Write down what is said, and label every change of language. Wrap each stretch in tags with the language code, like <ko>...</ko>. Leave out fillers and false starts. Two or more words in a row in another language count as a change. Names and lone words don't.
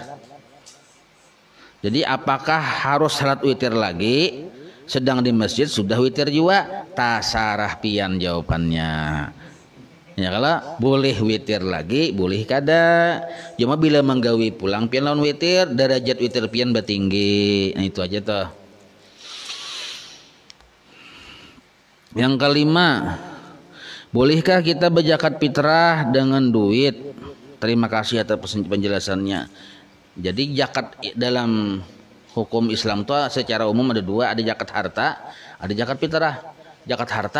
<id>Jadi apakah harus salat witir lagi sedang di masjid sudah witir juga?</id> <bjn>Tasarah pian jawabannya. Ya kalau boleh witir lagi, boleh kada. Cuma bila menggawi pulang pian lawan witir, derajat witir pian bertinggi. Nah itu aja toh.</bjn> <id>Yang kelima, bolehkah kita berzakat fitrah dengan duit? Terima kasih atas penjelasannya. Jadi zakat dalam hukum Islam itu secara umum ada 2, ada zakat harta, ada zakat fitrah.</id>